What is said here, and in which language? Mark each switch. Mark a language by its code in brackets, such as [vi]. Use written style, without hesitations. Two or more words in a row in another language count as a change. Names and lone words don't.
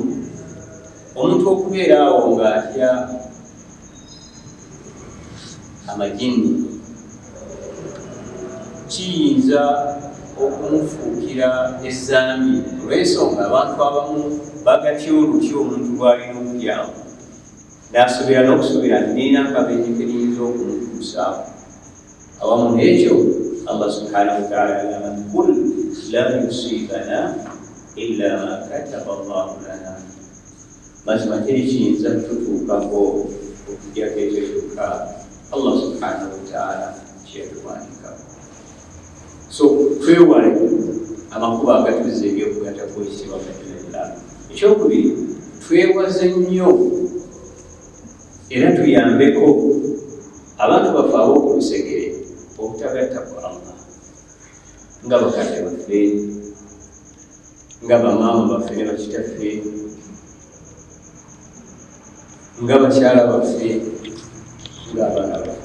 [lg] Omuntu okubeera awo ng'atya amajini kiyinza okumufuukira ezzambi olw'ensonga abantu abamu bagatya olutya omuntu bw'alina okulyamu, n'asobola n'okusuubira nti nina akabenje keriyinza okumutuusaawo. Awamu n'ekyo [ar] الله سبحانه وتعالى [lg] agamba nti [ar] قل لن يصيبنا إلا ما كتب الله لنا, [lg] mazima teri kiyinza kututuukako okugyako ekyo kyokka [ar] الله سبحانه وتعالى [lg] kyeyatuwandiika. So twewale amakubo agatuza ebyokugatako ekitibwa katirala. Ekyokubiri, twewaze nnyo era tuyambeko abantu baffe ab'okulusegere obutagatta ku Allah, nga bakadde baffe, nga bamaama baffe ne bakitaffe, nga bakyala baffe, nga abaana baffe.